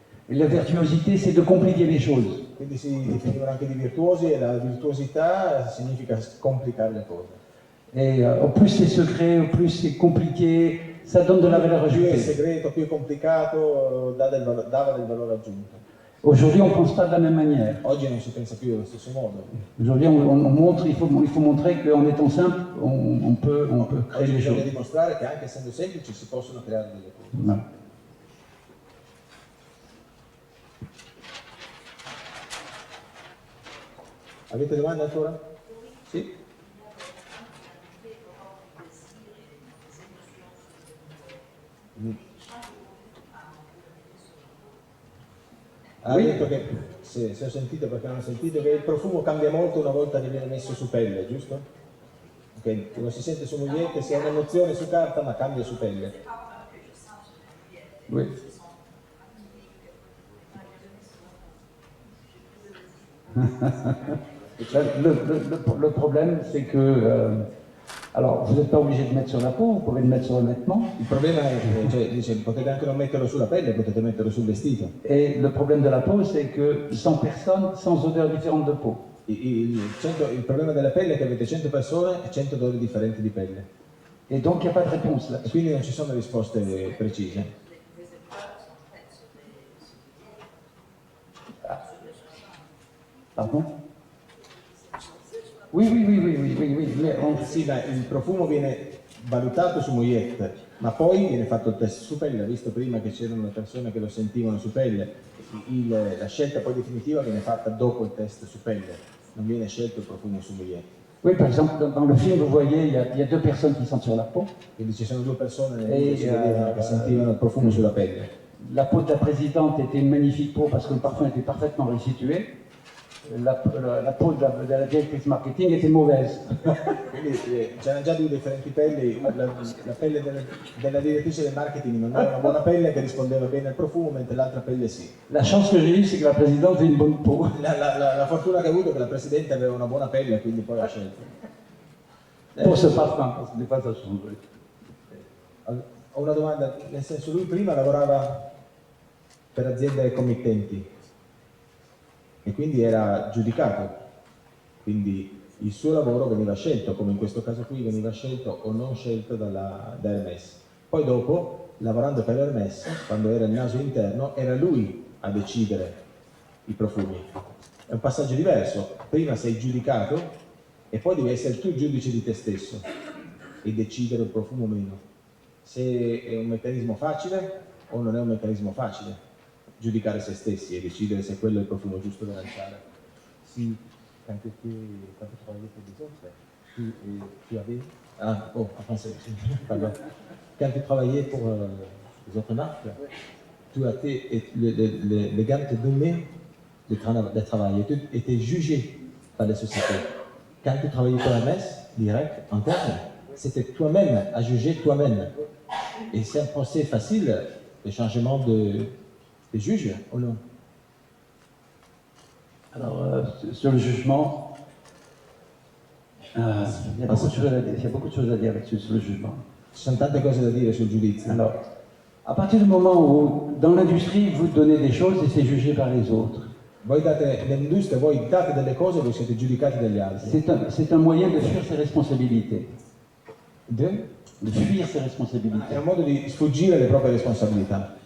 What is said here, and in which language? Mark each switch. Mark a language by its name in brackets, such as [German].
[French] Et la virtuosité, c'est de compliquer les choses. [Italian] Quindi si definivano anche di virtuosi e la virtuosità significa complicare le cose. [French] Et au plus c'est secret, au plus c'est compliqué, ça donne de la valeur [Italian] Più è [French] ajoutée. [Italian] segreto, più è complicato, dava del valore aggiunto. [French] Aujourd'hui, on ne pense pas de la même manière. [Italian] Oggi non si pensa più allo stesso modo. [French] Aujourd'hui, il faut montrer qu'en étant simple, on peut créer [Italian] Oggi [French] les [Italian] bisogna [French] choses. [Italian] dimostrare che anche essendo semplici si possono creare delle cose. [French] Voilà. [Italian] Avete domande ancora? Sì? Ha detto che, se ho sentito perché non ho sentito, che il profumo cambia molto una volta che viene messo su pelle, giusto? Ok, che non si sente su mogliette, si ha un'emozione su carta ma cambia su pelle. [French] Oui. Le problème, c'est que, alors, vous n'êtes pas obligé de mettre sur la peau, vous pouvez le mettre sur le vêtement. [Italian] Il problema è che, cioè, dice, potete anche non metterlo sulla pelle, potete metterlo sul vestito. [French] Et le problème de la peau, c'est que 100 personnes, 100 odeurs différentes de peau. [Italian] Il problema della pelle è che avete 100 persone e 100 odori differenti di pelle. [French] Et donc, il n'y a pas de réponse là. [Italian] E quindi non ci sono risposte precise. [French] Pardon? Oui, mais [Italian] Sì, ma il profumo viene valutato su mogliette, ma poi viene fatto il test su pelle. Ha visto prima che c'erano le persone che lo sentivano su pelle. La scelta poi definitiva viene fatta dopo il test su pelle, non viene scelto il profumo su mogliette. [French] Oui, par exemple, dans le film, vous voyez, il y a deux personnes qui sentent sur la peau. [Italian] Quindi ci sono due persone che sentivano il profumo sulla pelle. [French] La peau de la présidente était une magnifique peau parce que le parfum était parfaitement restitué. La peau de la directrice marketing était mauvaise. [Italian] Quindi c'erano già due differenti pelli, la pelle della direttrice del marketing non era una buona pelle che rispondeva bene al profumo, mentre l'altra pelle sì. [French] La chance que j'ai eue, c'est que la présidente avait une bonne peau. [Italian] La fortuna che ho avuto è che la Presidente aveva una buona pelle, quindi poi ha scelto. [French] Pour ce parfum, parce que des fois ça change. [Italian] Ho una domanda, nel senso lui prima lavorava per aziende committenti e quindi era giudicato, quindi il suo lavoro veniva scelto, come in questo caso qui veniva scelto o non scelto da Hermès. Poi dopo, lavorando per Hermès, quando era il naso interno, era lui a decidere i profumi. È un passaggio diverso, prima sei giudicato e poi devi essere tu giudice di te stesso e decidere un profumo o meno. Se è un meccanismo facile o non è un meccanismo facile, giudicare se stessi e decidere se quello è il profumo giusto da lanciare. [French] Si, quand tu travaillais pour des autres, tu avais... Ah, oh, en français, pardon. Quand tu travaillais pour les autres marques, tu as été, les gammes te donnaient le travail et tu étais jugé par les sociétés. Quand tu travaillais pour Hermès, direct, interne, c'était toi-même à juger toi-même. Et c'est un procès facile, le changement de juge ou non? Alors, sur le jugement, il y a beaucoup de choses à dire là-dessus, sur le jugement. [Italian] Ci sono tante cose da dire sul giudizio. [French] Alors, à partir du moment où, dans l'industrie, vous donnez des choses et c'est jugé par les autres. [Italian] Voi date, nell'industria voi date delle cose e voi siete giudicati dagli altri. [French] C'est un moyen de fuir ses responsabilités. De fuir ses responsabilités. [Italian] È un modo di sfuggire alle proprie responsabilità.